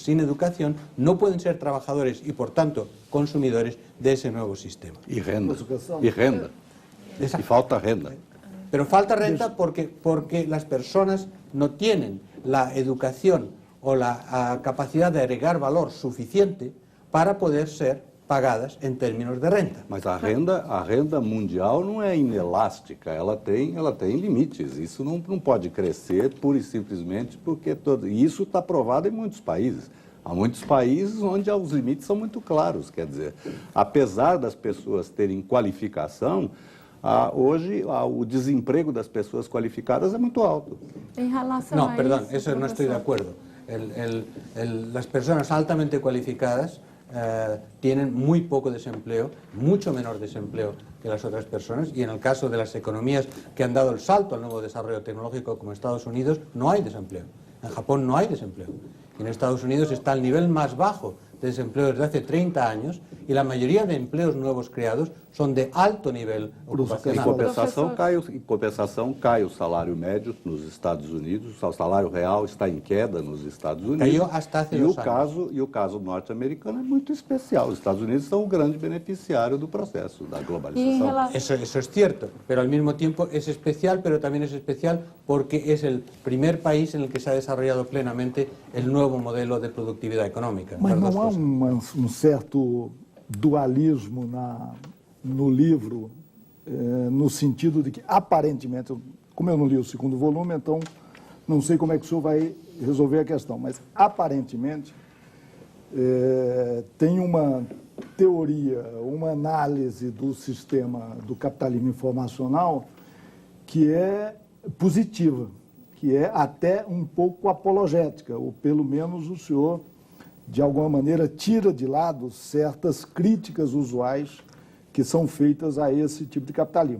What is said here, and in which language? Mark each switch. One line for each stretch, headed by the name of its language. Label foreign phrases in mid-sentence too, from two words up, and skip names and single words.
Spanish: Sin educación no pueden ser trabajadores y, por tanto, consumidores de ese nuevo sistema.
Portuguese: Y renda. Y renda. Y falta renda.
Spanish: Pero falta renta porque las personas no tienen la educación o la capacidad de agregar valor suficiente para poder ser pagadas
Portuguese: em termos de renda. Mas a renda mundial não é inelástica, ela tem limites. Isso não pode crescer pura e simplesmente porque isso está provado em muitos países. Há muitos países onde os limites são muito claros, quer dizer, apesar das pessoas terem qualificação, hoje o desemprego das pessoas qualificadas é muito alto. Em relação
Spanish: a perdón, eso no estoy de acuerdo. Las personas altamente cualificadas tienen muy poco desempleo, mucho menor desempleo que las otras personas, y en el caso de las economías que han dado el salto al nuevo desarrollo tecnológico como Estados Unidos, no hay desempleo. En Japón no hay desempleo. Y en Estados Unidos está el nivel más bajo de desempleo desde hace 30 años y la mayoría de empleos nuevos creados son de alto nivel ocupacional.
Portuguese: Em compensação, cai o salário médio nos Estados Unidos, o salário real está em queda nos Estados Unidos.
Spanish: Cayó hasta hace 2 años.
Portuguese: E o caso norte-americano é muito especial. Os Estados Unidos são o grande beneficiário do processo da globalização.
Spanish: Eso es cierto, pero al mismo tiempo es especial, pero también es especial porque es el primer país en el que se ha desarrollado plenamente el nuevo modelo de productividad económica.
Portuguese: Mas não há um certo dualismo no livro, no sentido de que, aparentemente, como eu não li o segundo volume, então não sei como é que o senhor vai resolver a questão, mas, aparentemente, tem uma teoria, uma análise do sistema do capitalismo informacional que é positiva, que é até um pouco apologética, ou pelo menos o senhor de alguma maneira, tira de lado certas críticas usuais que são feitas a esse tipo de capitalismo.